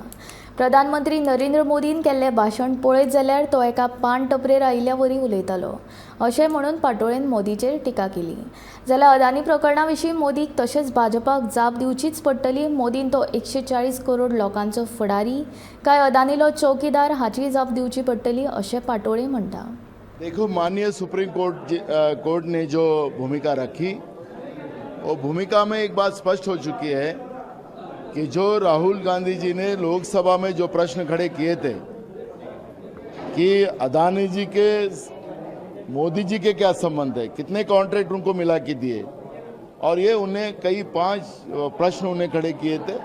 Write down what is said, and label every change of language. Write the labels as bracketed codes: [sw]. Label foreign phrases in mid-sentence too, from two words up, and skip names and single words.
[kok] प्रधानमंत्री नरेंद्र मोदीन केल्लें भाशण पळयत जाल्यार तो एका पान टपरेर आयिल्ल्या वरी उलयतालो अशें म्हणून पाटोळेन मोदीचेर टिका केली। जाल्यार अदानी प्रकरणा विशीं मोदीक तशेंच भाजपाक जाप दिवचीच पडटली। मोदीन तो 140 करोड लोकांचो फुडारी काय अदानीलो चौकीदार हाची जाप दिवची पडटली अशें पाटोळे म्हणटा। [hi] देखो, माननीय सुप्रीम कोर्ट ने जो भूमिका रखी वो भूमिका में एक बात स्पष्ट हो चुकी है कि जो राहुल गांधी जी ने लोकसभा में जो प्रश्न खड़े किए थे कि अदानी जी के मोदी जी के क्या संबंध है, कितने कॉन्ट्रैक्ट उनको मिला के दिए, और ये उन्हें कई 5 प्रश्न उन्हें खड़े किए थे।